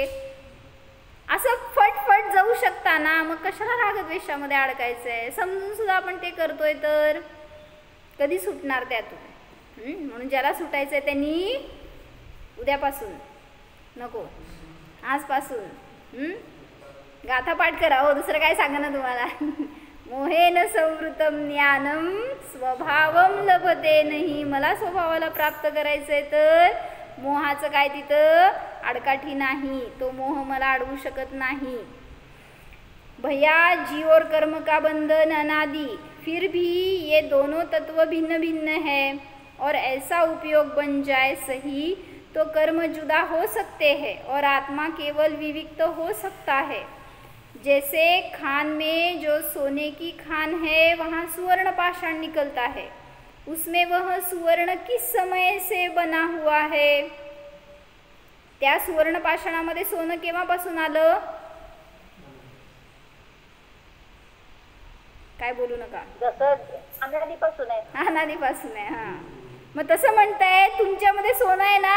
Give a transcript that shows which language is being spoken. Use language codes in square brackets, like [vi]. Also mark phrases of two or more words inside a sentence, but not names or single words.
[mr] असं फटफट जाऊ शकता ना, मग कशाला रागद्वेषामध्ये अडकायचंय? समजून सुद्धा आपण ते करतोय तर कधी सुटणार त्यातून? म्हणून ज्याला सुटायचंय त्यांनी उद्यापासून नको, आजपासून गाथा पाठ करा. हो, दुसरं काय सांगा ना तुम्हाला. [sa] मोहेन संवृतम ज्ञानम स्वभावम लभते नाही. [mr] मला स्वभावाला प्राप्त करायचंय तर मोहाचं काय तिथं आडकाठी नाही, तो मोह मला अडवू शकत नाही. [hi] भैया जीव और कर्म का बंधन अनादि, फिर भी ये दोनों तत्व भिन्न भिन्न है. और ऐसा उपयोग बन जाए सही तो कर्म जुदा हो सकते हैं और आत्मा केवल विविक्त हो सकता है। जैसे खान में जो सोने की खान है वहाँ सुवर्ण पाषाण निकलता है, उसमें वह सुवर्ण किस समय से बना हुआ है? [mr] त्या सुवर्ण पाषाणामध्ये सोनं केव्हापासून आलं? काय बोलू नका, जसं अनादीपासून आहे. अनादीपासून आहे. हा, मग तसं म्हणताय तुमच्यामध्ये सोनं आहे ना.